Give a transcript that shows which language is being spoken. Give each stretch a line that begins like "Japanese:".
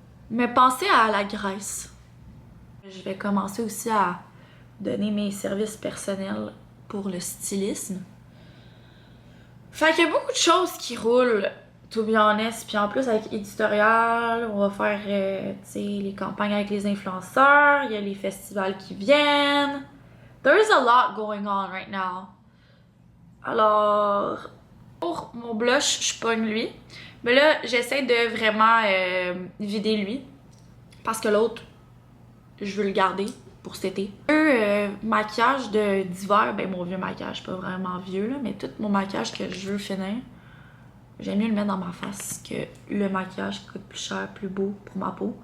French: Mais pensez à la Grèce. Je vais commencer aussi à donner mes services personnels pour le stylisme. Fait qu'il y a beaucoup de choses qui roulent,
English: to be honest.
French: Puis en plus, avec éditorial, on va faire tu sais, les campagnes avec les influenceurs. Il y a les festivals qui viennent.
English: There is a lot going on right now.
French: Alors, pour mon blush, je pogne lui. Mais là, j'essaie de vraiment vider lui. Parce que l'autre, je veux le garder pour cet été. Maquillage d'hiver, ben mon vieux maquillage, pas vraiment vieux là, mais tout mon maquillage que je veux finir, j'aime mieux le mettre dans ma face que le maquillage qui coûte plus cher, plus beau pour ma peau.